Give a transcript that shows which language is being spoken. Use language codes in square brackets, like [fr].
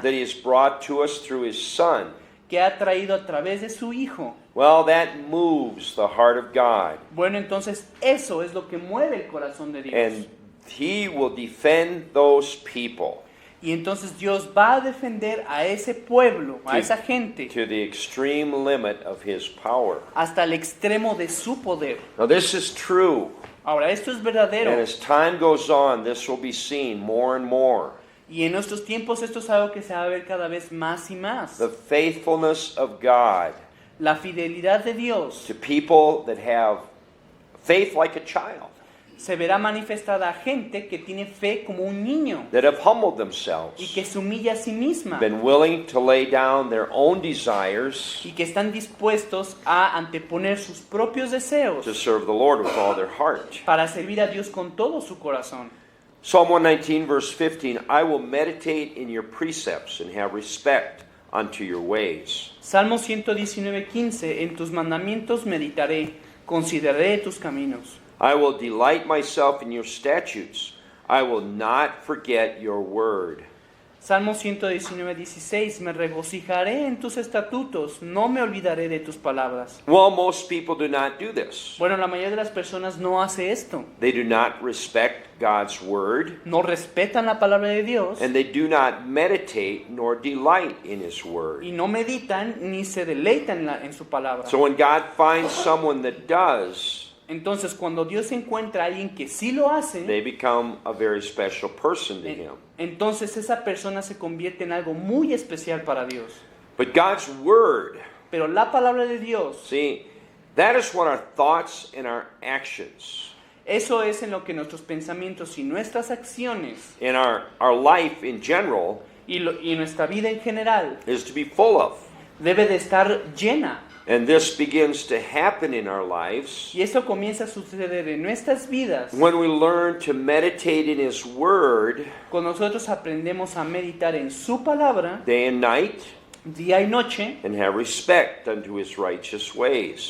[en] that he has brought to us through his Son, [es] que ha traído a través de su Hijo, [en] well, that moves the heart of God, [es] bueno, entonces eso es lo que mueve el corazón de Dios. [en] and he will defend those people [es] Y entonces Dios va a defender a ese pueblo, a esa gente, [en] to the extreme limit of his power. [es] hasta el extremo de su poder. [en] Now, this is true, [es] Ahora, esto es [en] and [es] verdadero. [en] as time goes on, this will be seen more and more. [es] Y en nuestros tiempos esto es algo que se va a ver cada vez más y más. [en] The faithfulness of God [es] La fidelidad de Dios [en] to people that have faith like a child, [es] se verá manifestada a gente que tiene fe como un niño [en] that have humbled [es] y [en] themselves, [es] que se humilla a sí misma [en] been willing to lay down their own desires [es] y que están dispuestos a anteponer sus propios deseos [en] to serve the Lord with all their heart. [es] para servir a Dios con todo su corazón. [en] Psalm 119, verse 15, I will meditate in your precepts and have respect unto your ways. [es] Salmo 119:15, en tus mandamientos meditaré, consideraré tus caminos. [en] I will delight myself in your statutes. I will not forget your word. [es] Salmo 119:16, me regocijaré en tus estatutos, no me olvidaré de tus palabras. [en] Well, most people do not do this. [es] Bueno, la mayoría de las personas no hace esto. [en] They do not respect God's word, [es] No respetan la palabra de Dios [en] and they do not meditate nor delight in his word. [es] y no meditan ni se deleitan en su palabra. [en] So when God finds someone that does, [es] Entonces, cuando Dios encuentra a alguien que sí lo hace, [en] they become a very special person to him. [es] entonces esa persona se convierte en algo muy especial para Dios. [en] But God's word, [es] Pero la palabra de Dios, [en] see, that is what our thoughts and our actions [es] eso es en lo que nuestros pensamientos y nuestras acciones [en] and our life in general [es] y nuestra vida en general [en] is to be full of. [es] debe de estar llena. [en] And this begins to happen in our lives [es] Y esto comienza a suceder en nuestras vidas [en] when we learn to meditate in his word [es] cuando nosotros aprendemos a meditar en su palabra [en] day and night [es] día y noche [en] and have respect unto his righteous ways.